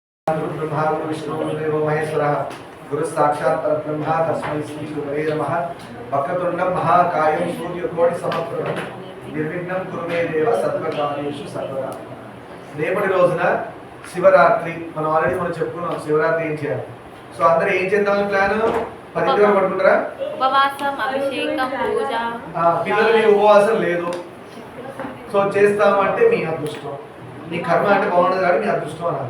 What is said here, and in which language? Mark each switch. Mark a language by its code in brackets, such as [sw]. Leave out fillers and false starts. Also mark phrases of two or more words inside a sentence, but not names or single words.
[sa] ब्रह्मा गुरु विष्णु गुरुदेवो महेश्वरः गुरु साक्षात् परब्रह्म तस्मै श्री गुरवे नमः। वक्रतुण्डं महाकायं सूर्यकोटि समप्रभं निर्विघ्नं कुरु मे देव సర్వకార్యేషు సర్వదా। [te] రేపటి రోజున శివరాత్రి మనం చెప్పుకున్నాం శివరాత్రి ఏం చేయాలి। సో అందరూ ఏం చేద్దామని ప్లాన్ 10 గంటలకు పడుకుంటారా? ఉపవాసం, అభిషేకం, పూజ। పిల్లలు ఉపవాసం లేదు సో చేస్తామంటే మీ అదృష్టం, మీ కర్మ అంటే బాగుండదు కాబట్టి మీ అదృష్టం అనాలి।